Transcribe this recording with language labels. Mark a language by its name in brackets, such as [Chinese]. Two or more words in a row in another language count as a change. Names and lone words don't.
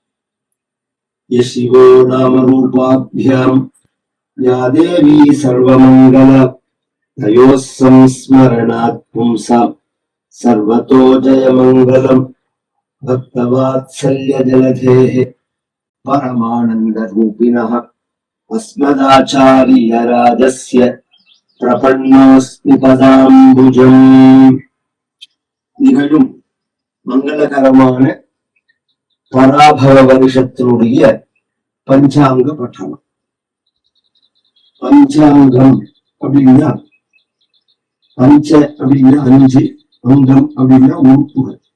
[Sanskrit] यशिवो नामरूपाभ्यां या देवी सर्वमङ्गल तयोः संस्मरणात् पुंसां सर्वतो जयमङ्गलम्। भक्तवात्सल्यजलधेः परमानन्दरूपिणः अस्मदाचार्यराजस्य प्रपन्नोऽस्मि पदाम्बुजम्। [Tamil] நிகழும் மங்களகரமான பராபவ வருஷத்தினுடைய பஞ்சாங்க பட்டணம். பஞ்சாங்கம் அப்படின்னா பஞ்ச அப்படின்னா 5, அங்கம் அப்படின்னா உறுப்புகள்.